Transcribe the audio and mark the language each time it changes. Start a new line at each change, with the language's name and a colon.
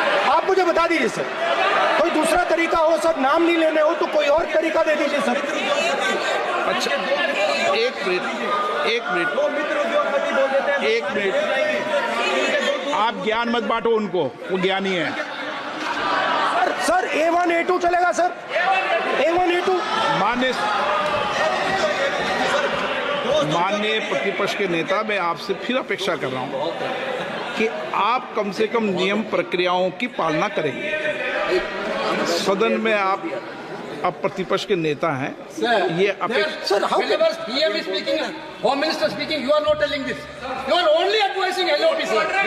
Hindi: आप मुझे बता दीजिए सर, कोई दूसरा तरीका हो सर, नाम नहीं लेने हो तो कोई और तरीका दे दीजिए सर। अच्छा, एक मिनट, आप ज्ञान मत बांटो उनको, वो ज्ञानी है। सर A1 A2 चलेगा सर, A1 A2। माननीय प्रतिपक्ष के नेता, मैं आपसे फिर अपेक्षा कर रहा हूं कि आप कम से कम नियम प्रक्रियाओं की पालना करेंगे। सदन में आप अब प्रतिपक्ष के नेता हैं, ये अपेक्षा।
English: Sir, whenever PM is speaking, Home Minister speaking, you are not telling this. You are only advising LOP, sir.